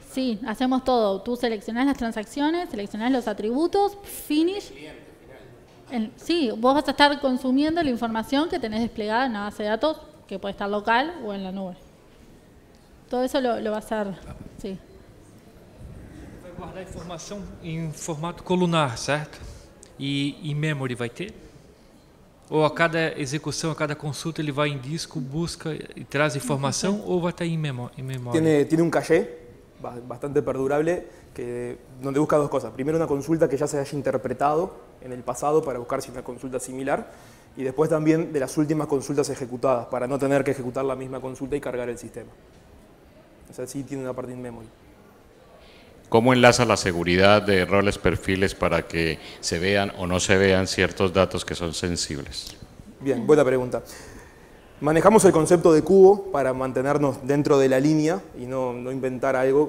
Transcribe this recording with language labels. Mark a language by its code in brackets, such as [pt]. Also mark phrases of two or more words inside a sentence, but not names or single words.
[es] Sí, hacemos todo. Tú seleccionás las transacciones, seleccionás los atributos, finish. Sí, vos vas a estar consumiendo la información que tenés desplegada en la base de datos, que puede estar local o en la nube. Todo eso lo va a hacer, sí. [pt] Vai guardar informação em formato colunar, certo? E em memory vai ter? Ou a cada execução, a cada consulta, ele vai em disco, busca e traz informação, ou vai estar em memória? [es] Tiene un caché bastante perdurable donde busca dos cosas. Primero, una consulta que ya se haya interpretado en el pasado para buscar si es una consulta similar, y después también de las últimas consultas ejecutadas para no tener que ejecutar la misma consulta y cargar el sistema. O sea, sí tiene una parte [en] in memory. [es] ¿Cómo enlaza la seguridad de roles perfiles para que se vean o no se vean ciertos datos que son sensibles? Bien, buena pregunta. Manejamos el concepto de cubo para mantenernos dentro de la línea y no inventar algo.